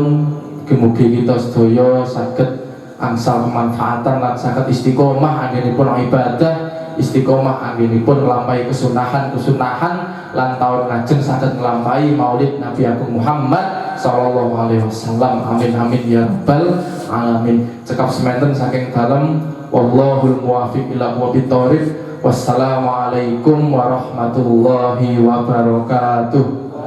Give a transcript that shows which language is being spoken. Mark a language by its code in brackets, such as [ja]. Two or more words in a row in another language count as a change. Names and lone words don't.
[jv] Mugi-mugi kita sedaya saged angsal kemanfaatan lan saged istiqomah anggenipun ibadah, istiqomah anggenipun nglampahi kesunahan-kesunahan lan taun lajeng saged nglampahi Maulid Nabi Agung Muhammad [ar] صلى الله عليه وسلم. آمين آمين يا رب العالمين. [jv] Cekap semanten saking dalem, [ar] والله الموفق إلى أقوم الطريق. والسلام عليكم ورحمة الله وبركاته.